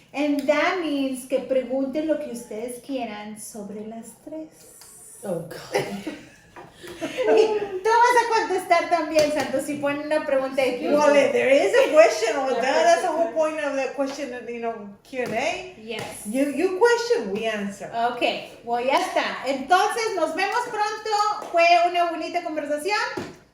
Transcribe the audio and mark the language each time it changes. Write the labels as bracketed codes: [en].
[es] And that means que pregunten lo que ustedes quieran sobre las tres. [en] Oh, God. [es] Y tú vas a contestar también, Santos, si ponen una pregunta de [en] Well, Q&A. there is a question on that. That's the whole point of the question, Q&A. Yes. You question, we answer. Ok, well, [es] ya está. Entonces, nos vemos pronto. Fue una bonita conversación.